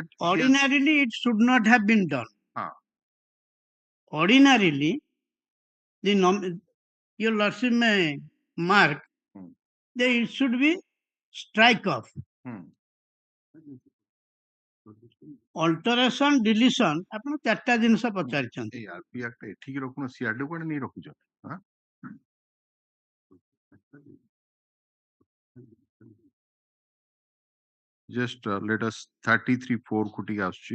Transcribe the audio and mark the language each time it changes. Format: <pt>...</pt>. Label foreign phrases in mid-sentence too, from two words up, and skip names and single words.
<en>Ordinarily, it should not have been done. Ordinarily, your lordship may mark that it should be strike off. Alteration, deletion,</en> <or>ଆପଣ ଚାରିଟା ଜିନିଷ ପଚାରିଛନ୍ତି. ଏଠିକି ରଖୁନ, ସିଆଡେ କୁଆଡେ ନେଇ ରଖୁଛ?</or> <en>Just let us</en> <or>33(4) କୁ ଟିକେ ଆସୁଛି.</or>